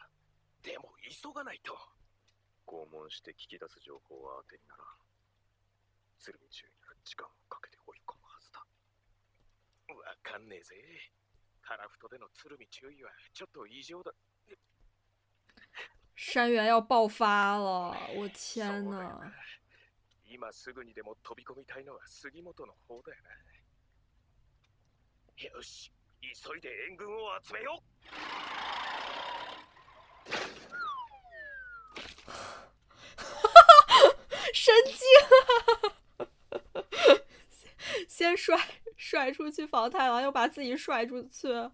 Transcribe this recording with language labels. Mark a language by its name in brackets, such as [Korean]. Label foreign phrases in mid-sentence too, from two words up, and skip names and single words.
[Japanese] でも急がないと。拷問して聞き出す情報は当てにならん。鶴見中尉が時間をかけて追い込むはずだ。わかんねえぜ。カラフトでの鶴見中尉はちょっと異常だ。 [Chinese] 山原要爆发了！我天哪！ [Japanese] 今すぐにでも飛び込みたいのは杉本の方だよな。よし、急いで援軍を集めよう。 [Chinese] 神经！先甩出去防太郎，又把自己甩出去。